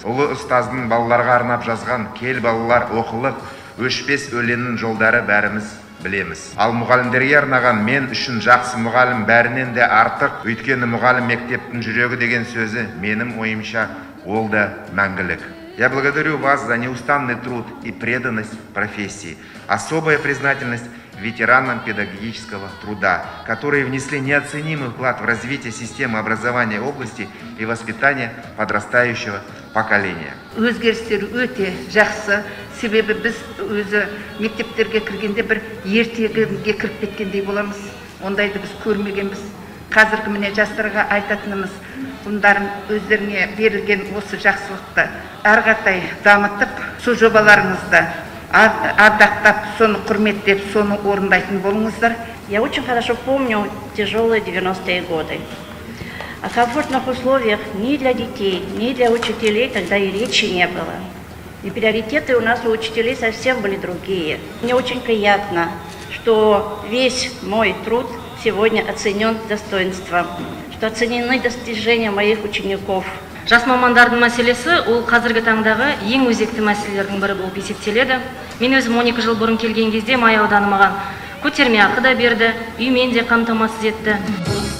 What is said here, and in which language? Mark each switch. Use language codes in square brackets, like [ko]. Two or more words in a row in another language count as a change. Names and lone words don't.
[kk] Ұлы ұстаздың балаларға арнап жазған «Кел балалар оқылық, өшпес өлеңнің жолдары» бәріміз білеміз. Ал мұғалімдерге арнаған «Мен үшін жақсы мұғалім бәрінен де артық, өйткені мұғалім мектептің жүрегі» деген сөзі менің ойымша ол да мәңгілік. [ru] Я благодарю вас за неустанный труд и преданность профессии. Особая признательность ветеранам педагогического труда, которые внесли неоценимый вклад в развитие системы образования области и воспитания подрастающего поколения. [kk] Өзгерістер өте жақсы, себебі біз өзі мектептерге кіргенде бір ертегіге кіріп кеткендей боламыз. Ондайды біз көрмегенбіз. Қазіргі міне жастарға айтатынымыз, бұндарын өздеріне берілген осы жақсылықты әрқатай дамытып, сол жобаларыңызды ардақтап, соны құрметтеп, соны орындайтын болыңыздар. [ru] Я очень хорошо помню тяжелые 90-е годы. О комфортных условиях ни для детей, ни для учителей тогда и речи не было. И приоритеты у нас у учителей совсем были другие. Мне очень приятно, что весь мой труд сегодня оценен достоинством, что оценены достижения моих учеников. [kk] Жас мамандардың мәселесі ол қазіргі таңдағы ең өзекті мәселелердің бірі болып есептеледі. Мен өзім 12 жыл бұрын келген кезде Май ауданы маған көтерме ақы да берді, үймен де қамтамасыз етті.